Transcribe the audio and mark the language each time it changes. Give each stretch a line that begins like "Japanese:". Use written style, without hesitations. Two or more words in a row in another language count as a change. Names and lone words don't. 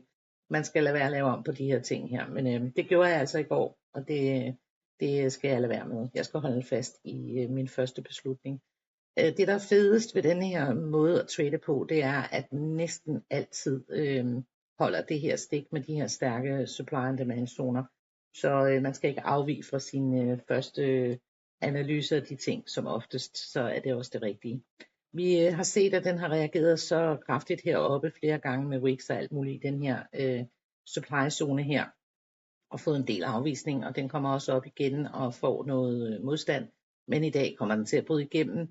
Danish: Man skal lade være at lave om på de her ting her, men det gjorde jeg altså i går, og det skal jeg lade være med. Jeg skal holde fast i min første beslutning. Det der er fedest ved denne her måde at trade på, det er, at næsten altid holder det her stik med de her stærke
English: supply and demand
Danish: zoner. Så man skal ikke afvige fra sin første analyse af de ting, som oftest, så er det også det rigtige. Vi har set, at den har reageret så kraftigt heroppe flere gange med wicks og alt muligt i den her
English: supply zone
Danish: her, og fået en del afvisning, og den kommer også op igen og får noget modstand, men i dag kommer den til at bryde igennem.